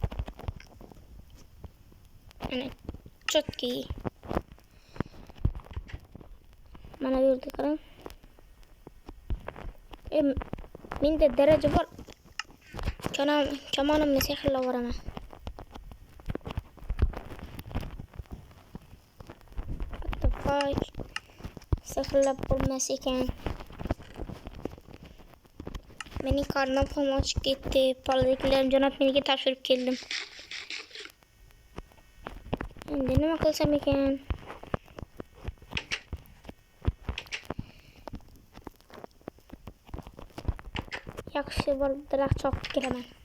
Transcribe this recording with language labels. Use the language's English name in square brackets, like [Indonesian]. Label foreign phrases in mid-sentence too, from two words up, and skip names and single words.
[Uzbek] Ana chotki. Mana bu yerda qarang. Menda daraja bor. Kamonimni sehrlab yuboraman. [English] What the fuck? [Uzbek] Sehrlab bo'lmas ekan. Mening qornim ham ochib ketdi. Poladagilarim jo'nab meniga topshirib keldim. Endi nima qilsam ekan? Yaxshi bir daraxt chopib kelaman.